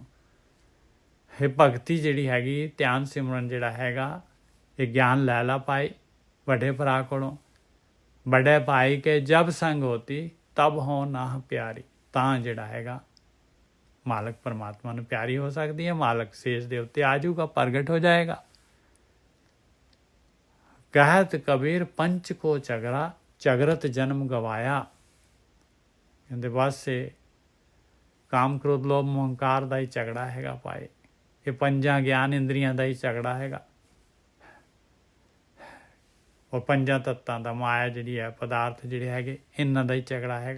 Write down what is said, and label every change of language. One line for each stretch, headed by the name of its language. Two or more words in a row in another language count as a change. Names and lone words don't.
Punjabi: ਇਹ ਭਗਤੀ ਜਿਹੜੀ ਹੈਗੀ, ਧਿਆਨ ਸਿਮਰਨ ਜਿਹੜਾ ਹੈਗਾ, ਇਹ ਗਿਆਨ ਲੈ ਲਾ ਭਾਈ ਵੱਡੇ ਭਰਾ ਕੋਲੋਂ। ਵੱਡੇ ਭਾਈ ਕੇ ਜਬ ਸੰਗ ਹੋਤੀ, ਤਬ ਹੋ ਨਾ ਪਿਆਰੀ। ਤਾਂ ਜਿਹੜਾ ਹੈਗਾ ਮਾਲਕ ਪਰਮਾਤਮਾ ਨੂੰ ਪਿਆਰੀ ਹੋ ਸਕਦੀ ਹੈ। ਮਾਲਕ ਸੇਜ ਦੇ ਉੱਤੇ ਆ ਜਾਊਗਾ, ਪ੍ਰਗਟ ਹੋ ਜਾਏਗਾ।
Hindi: कहत कबीर पंच को चगरा, चगरत जन्म गवाया।
Punjabi: ਕਹਿੰਦੇ ਬਸ ਇਹ ਕਾਮ ਕ੍ਰੋਧ ਲੋਭ ਮੋਹ ਹੰਕਾਰ ਦਾ ਹੀ ਝਗੜਾ ਹੈਗਾ ਭਾਈ। ਇਹ ਪੰਜਾਂ ਗਿਆਨ ਇੰਦਰੀਆਂ ਦਾ ਹੀ ਝਗੜਾ ਹੈਗਾ। ਉਹ ਪੰਜਾਂ ਤੱਤਾਂ ਦਾ, ਮਾਇਆ ਜਿਹੜੀ ਹੈ, ਪਦਾਰਥ ਜਿਹੜੇ ਹੈਗੇ, ਇਹਨਾਂ ਦਾ ਹੀ ਝਗੜਾ ਹੈਗਾ।